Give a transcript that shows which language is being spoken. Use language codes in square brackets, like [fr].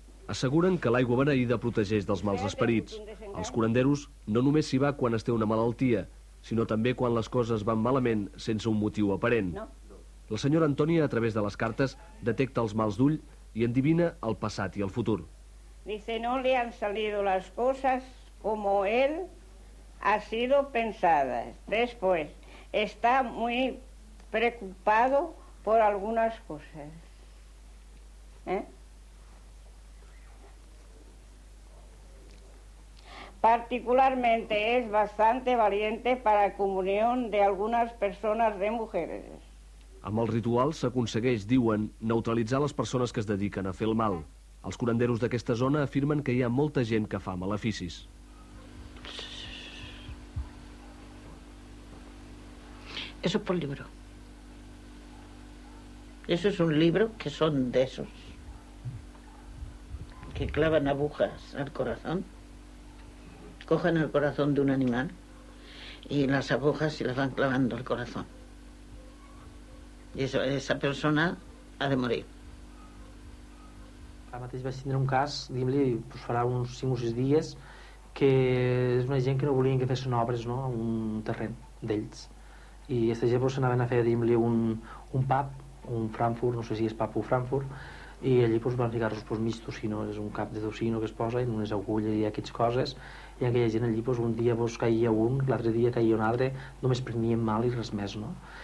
[ca] Asseguren que l'aigua beneïda protegeix dels mals esperits. Els curanderos no només s'hi va quan es té una malaltia, sinó també quan les coses van malament sense un motiu aparent. La senyora Antònia, a través de les cartes, detecta els mals d'ull i endivina el passat i el futur. [es] Dice, no le han salido las cosas como él ha sido pensadas. Después, está muy preocupado por algunas cosas. Particularmente es bastante valiente para la comunión de algunas personas de mujeres. [ca] Amb els rituals s'aconsegueix, diuen, neutralitzar les persones que es dediquen a fer el mal. Els curanderos d'aquesta zona afirmen que hi ha molta gent que fa maleficis. [es] Eso es por libro. Eso es un libro que son de esos que clavan agujas al corazón. Cogen el corazón de un animal y las agujas se las van clavando al corazón. Y esa persona ha de morir. [ca] Ara mateix vaig tindre un cas, diguem-li, farà uns 5 o 6 dies, que és una gent que no volien que fessin obres, no?, a un terreny d'ells. I aquesta gent s'anaven a fer, diguem-li, un pub, un Frankfurt, no sé si és pub o Frankfurt, i allí van ficar-los mig tocino, és un cap de tocino que es posa, i unes agulles i aquestes coses, i aquella gent allí un dia caia un, l'altre dia caia un altre, només prenien mal i res més, no?